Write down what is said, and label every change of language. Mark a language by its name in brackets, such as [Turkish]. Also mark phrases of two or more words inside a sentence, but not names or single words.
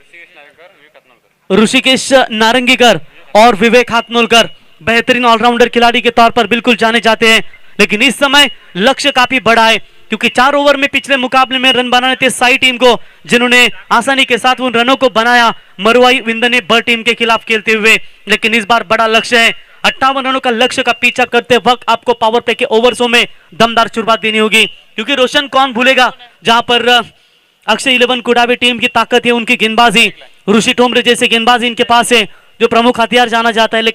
[Hindi] ऋषिकेश नारंगीकर और विवेक हाथनोलकर बेहतरीन ऑलराउंडर खिलाड़ी के तौर पर बिल्कुल जाने जाते हैं, लेकिन इस समय लक्ष्य काफी बड़ा है, क्योंकि 4 ओवर में पिछले मुकाबले में रन बनाने थे साई टीम को, जिन्होंने आसानी के साथ उन रनों को बनाया मरुआई विंदने बर टीम के खिलाफ खेलते हुए. लेकिन इस बार बड़ा लक्ष्य है, 58 रनों का लक्ष्य का पीछा करते वक्त आपको [English] power play [Hindi] के ओवर्सों में दमदार शुरुआत देनी होगी, क्योंकि रोशन कौन भूलेगा जहां पर अक्षय 11 कुड़ावे टीम की ताकत है उनकी गेंदबाजी, ऋषि ठोमरे जैसे गेंदबाजी इनके पास है जो प्रमुख हथियार जाना जाता है.